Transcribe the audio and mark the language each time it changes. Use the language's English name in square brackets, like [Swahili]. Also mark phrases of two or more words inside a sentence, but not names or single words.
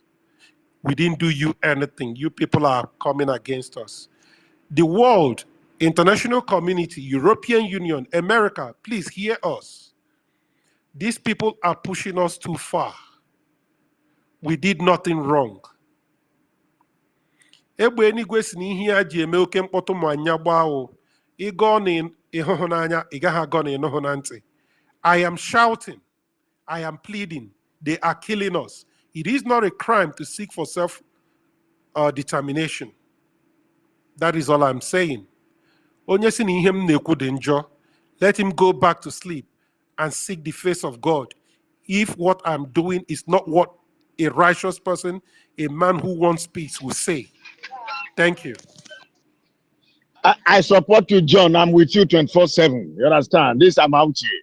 [English] We didn't do you anything. You people are coming against us. The world, international community, European Union, America, please hear us. These people are pushing us too far. We did nothing wrong. [Igbo] Egbe enigwe si na ihe ya ji eme oke mkpọtụ ma anya gbaa o. Ịgọ na ịhụhụ n'anya, ị gaghị agọ na ịnụhụ na ntị. [English] I am shouting. I am pleading. They are killing us. It is not a crime to seek for self-determination. That is all I'm saying. [Igbo] Onye si na ihe m na-ekwu dị njọ, [English] let him go back to sleep and seek the face of God. If what I'm doing is not what a righteous person, a man who wants peace will say. Thank you. I support you, John. I'm with you 24/7. You understand? This about you.